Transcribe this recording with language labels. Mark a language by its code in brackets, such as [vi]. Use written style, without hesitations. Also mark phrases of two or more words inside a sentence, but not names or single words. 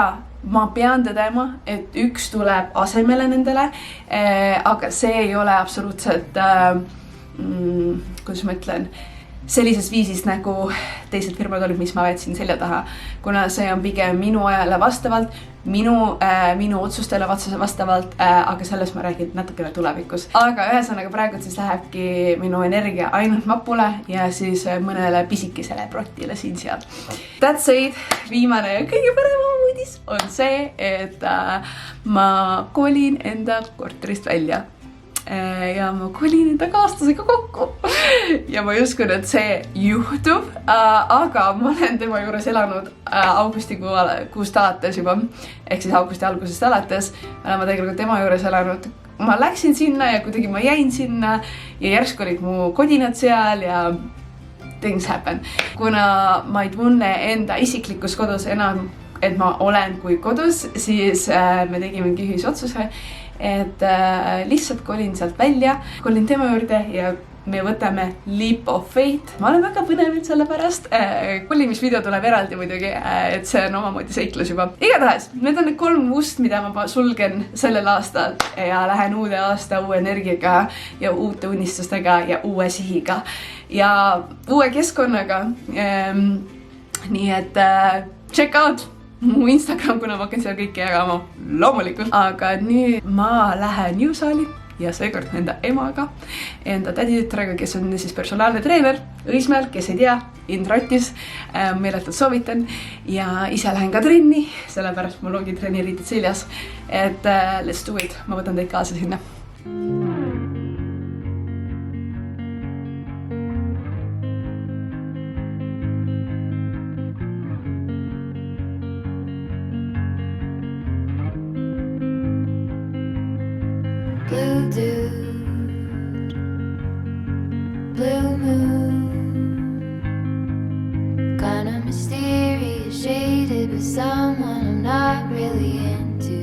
[et] Ma pean tõdema, et 1 tuleb asemele nendele, aga see ei ole absoluutselt, kuidas ma ütlen, sellises viisis nagu teised firmad olid, mis ma võtsin selja taha, kuna see on pigem minu ajale vastavalt, minu otsustele vastavalt, aga sellest ma räägin natukene tulevikus. Aga ühesõnaga praegu siis lähebki minu energia ainult Mapule ja siis mõnele pisikesele prottile siin seal. [en] That's it, [et] viimane ja kõige parem uudis on see, et ma kolin enda korterist välja. Ja ma kolin enda kaaslasega kokku ja ma ei uskunud, et see juhtub, aga ma olen tema juures elanud augustikuust alates juba, ehk siis augusti algusest alates olen ma tegelikult tema juures elanud. Ma läksin sinna ja kuidagi ma jäin sinna ja järsku olid mu kodinad seal ja [en] things happen. [et] Kuna ma ei tunne enda isiklikus kodus enam, et ma olen kui kodus, siis me tegime mingi ühisotsuse, et lihtsalt kolin sealt välja, kolin tema juurde ja me võtame [en] Leap of Faith. [et] Ma olen väga põnevilt selle pärast. Kolimisvideo tuleb eraldi muidugi, et see on omamoodi seiklus juba. Igatahes, need on need 3 ust, mida ma sulgen sellel aastal ja lähen uude aasta uue energiaga ja uute unistustega ja uue sihiga ja uue keskkonnaga. Nii et [en] check out [et] mu Instagram, kuna ma hakkan seal kõike jagama, loomulikult. Aga nüüd ma lähen jõusaali ja seekord enda emaga, enda täditütrega, kes on siis personaalne treener Õismäel, kes ei tea, Indrotis, meeletult soovitan. Ja ise lähen ka trenni, sellepärast mul ongi trenniriided seljas. [en] Et let's do it, [et] ma võtan teid kaasa sinna. [en] Blue dude, blue moon, kinda mysterious, shaded with someone I'm not really into.